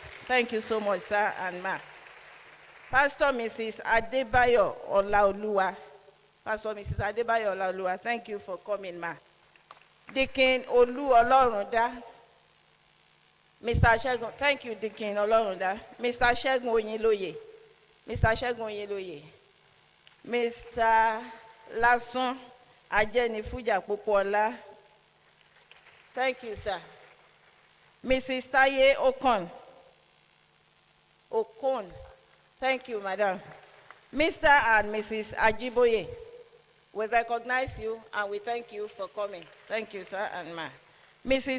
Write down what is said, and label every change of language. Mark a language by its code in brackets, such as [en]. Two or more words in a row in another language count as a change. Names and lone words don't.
[en] Thank you so much, sir and ma. Pastor Mrs. Adebayo Olaoluwa. Pastor Mrs. Adebayo Olaoluwa, thank you for coming, ma. Deacon Olu Olorunda. Mr. Shegun, thank you, Deacon Olorunda. Mr. Shegun Oyinloye. Mr. Shegun Oyinloye. Mr. Lasun Ajeni Fuja Popola. Thank you, sir. Mrs. Taye Okon. Thank you, madam. Mr. and Mrs. Ajiboye, we recognize you and we thank you for coming. Thank you, sir and ma. Mrs.